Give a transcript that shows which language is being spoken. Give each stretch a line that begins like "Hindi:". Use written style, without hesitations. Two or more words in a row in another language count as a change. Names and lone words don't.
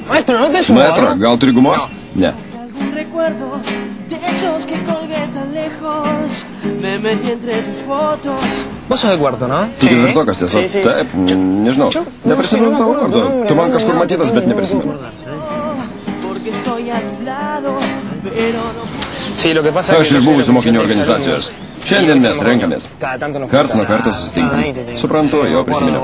Lithuanian: Maestro, gal turi gumos? Ne.
Spanish: Vos sos de cuarto, ¿no?
Lithuanian: Tu ketvirtokas, tiesa? Taip, nežinau. Neprisimenu tavo vardo. Tu man kažkur matytas, bet neprisimenu. Aš iš buvusių mokinių organizacijos. Šiandien mes renkamės. Karts nuo karto susitinkam. Suprantu, jau prisiminiau.